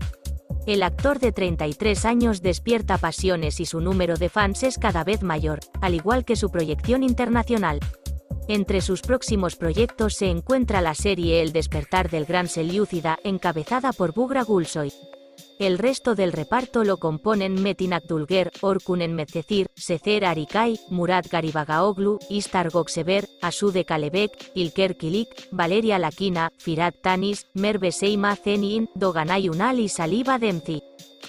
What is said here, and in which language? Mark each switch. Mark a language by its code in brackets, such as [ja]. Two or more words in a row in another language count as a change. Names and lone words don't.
[es] El actor de 33 años despierta pasiones y su número de fans es cada vez mayor, al igual que su proyección internacional. Entre sus próximos proyectos se encuentra la serie El despertar del gran Selyúcida, encabezada por Buğra Gülsoy. El resto del reparto lo componen Metin Akdülger, Orkun Enmezcecir, Sezer Arikay, Murat Garibagaoğlu, İştar Gökçeber, Asude Kalebek, İlker Kilik, Valeria Lakina, Firat Tanis, Merve Seyma Zenin, Doğanay Ünal y Saliba Demci.